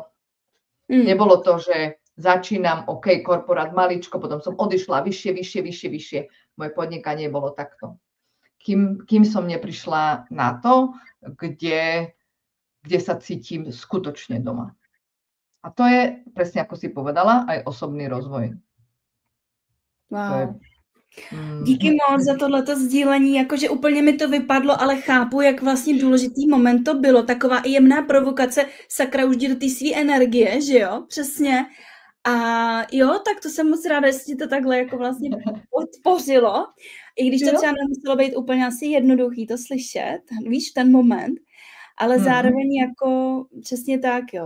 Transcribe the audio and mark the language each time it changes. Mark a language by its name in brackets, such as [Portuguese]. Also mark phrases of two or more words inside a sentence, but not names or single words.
[Slovak] Nebolo to, že začínam, OK, korporát maličko, potom som odišla vyššie. Moje podnikanie bolo takto. Kým som neprišla na to, kde sa cítim skutočne doma. A to je, presne ako si povedala, aj osobný rozvoj. Wow. [Czech] Díky moc za tohleto sdílení, jakože úplně mi to vypadlo, ale chápu, jak vlastně důležitý moment to bylo, taková jemná provokace, sakra, už jdi do té svý energie, že jo, přesně. A jo, tak to jsem moc ráda, jestli to takhle jako vlastně podpořilo, i když to třeba nemuselo být úplně asi jednoduchý to slyšet, víš, ten moment, ale zároveň jako přesně tak, jo.